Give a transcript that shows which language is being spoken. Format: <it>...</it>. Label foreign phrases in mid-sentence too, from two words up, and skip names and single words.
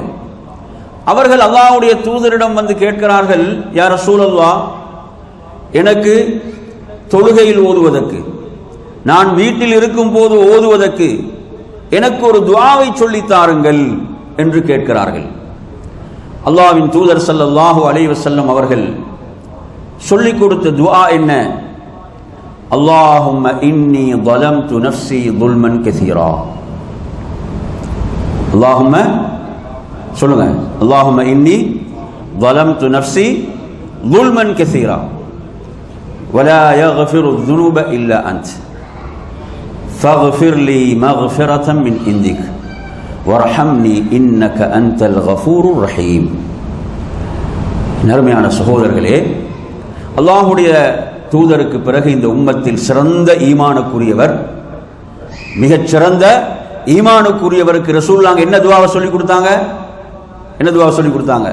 <ta>அவர்கள் அல்லாஹ்வுடைய தூதரிடம் வந்து கேட்கிறார்கள்,</ta> <ar>يا رسول الله,</ar> <ta>எனக்கு தொழுகையில் ஓதுவதற்கு, நான் வீட்டில் இருக்கும் போது ஓதுவதற்கு எனக்கு ஒரு துஆவை சொல்லித் தாருங்கள் என்று கேட்கிறார்கள். அல்லாஹ்வின் தூதர்</ta> <ar>صلى الله عليه وسلم</ar> <ta>அவர்கள் சொல்லிக் கொடுத்த துஆ என்ன?</ta> <ar>اللهم إني ظلمت نفسي ظلما كثيرا. அல்லாஹும்ம சொல்லுங்க, اللهم إني ظلمت نفسي ظلما كثيرا ولا يغفر الذنوب إلا أنت فاغفر لي مغفرة من عندك وارحمني إنك أنت الغفور الرحيم.</ar> <ta>நறுமையான சகோதரர்களே, அல்லாஹ்வுடைய தூதருக்கு பிறகு இந்த உம்மத்தில் சிறந்த ஈமானுக்குரியவர், மிகச் சிறந்த ஈமானுக்குரியவருக்கு ரசூலுல்லாஹ் என்ன துஆவை சொல்லி கொடுத்தாங்க? என்ன துஆவை சொல்லி கொடுத்தாங்க?</ta>